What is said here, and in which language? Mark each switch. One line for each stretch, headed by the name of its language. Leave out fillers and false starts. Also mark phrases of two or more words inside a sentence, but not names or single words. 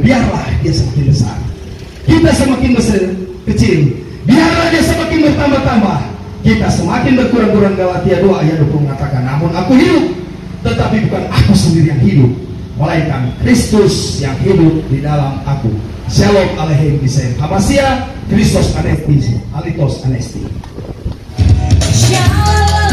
Indonesian: Biarlah dia semakin besar, kita semakin besar kecil. Biarlah dia semakin bertambah-tambah, kita semakin berkurang-kurang. Galatia 2 ayat 20 mengatakan, namun aku hidup, tetapi bukan aku sendiri yang hidup, melainkan Kristus yang hidup di dalam aku.
Hebrew: שלום עליכם בשם המשיח Kristus
Greek: Ανέστη Αληθώς Ανέστη.
Hebrew: Shalom.